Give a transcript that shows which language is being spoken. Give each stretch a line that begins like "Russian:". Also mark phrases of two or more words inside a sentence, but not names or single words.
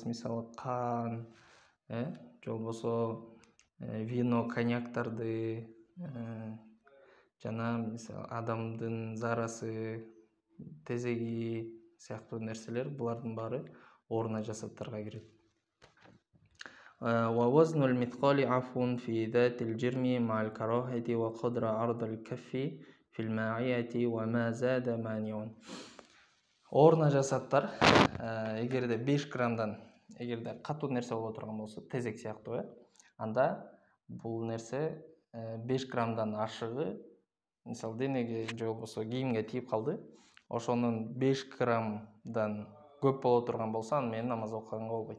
Kyrgyz: Мисалы кан, же болбосо вино, коньяктарды, жана мисалы адамдын зарасы, тезеги сыяктуу нерселер, булардын баары оор нажасаттарга кирет.
Arabic: ووزن المثقال عفو في ذات الجرم مع الكراهة وقدر عرض الكف في الماعية وما زاد مانع.
Kyrgyz: Оор нажасаттар эгерде 5 граммдан эгерде катуу нерсе боло турган болсо, тезек сыяктуу, анда бул нерсе 5 граммдан ашыгы, мисалы денеге же болбосо кийимге тийип калды, ошонун 5 граммдан көп боло турган болсо, аны менен намаз окуганга болбойт.